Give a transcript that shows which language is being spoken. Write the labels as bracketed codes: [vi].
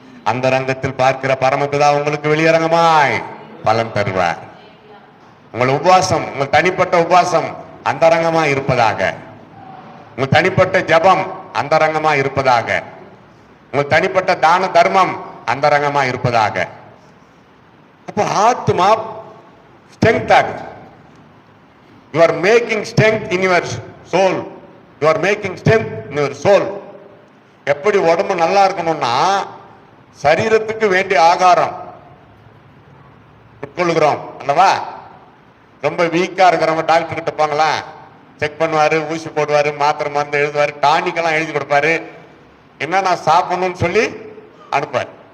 [ta] அந்த ரங்கத்தில் பார்க்கிற பரமபிதா உங்களுக்கு வெளியரங்கமாய் பலன் தருவார். உங்கள் உபவாசம், உங்கள் தனிப்பட்ட உபவாசம் அந்தரங்கமா இருப்பதாக, உங்கள் தனிப்பட்ட ஜபம் அந்தரங்கமா இருப்பதாக, உங்கள் தனிப்பட்ட தான தர்மம் அந்தரங்கமா இருப்பதாக. அப்போ ஆத்மா ஸ்ட்ரெங்த் ஆகுது. [en] You are making strength in your soul. You are making strength in your soul. [ta] எப்படி உடம்பு நல்லா இருக்கணும்னா, சரீரத்துக்கு வேண்டிய ஆகாரம் உட்கொள்கிறோம் அல்லவா? ரொம்ப வீக்கா இருக்கிறவங்க டாக்டர் கிட்ட போங்களா, செக் பண்ணுவாரு, ஊசி போடுவாரு, மாத்திரை மருந்து எழுதுவாரு, டானிக்கெல்லாம் எழுதி கொடுப்பாரு, என்னன்னா சாப்பிடணும்னு சொல்லி அனுப்பாரு.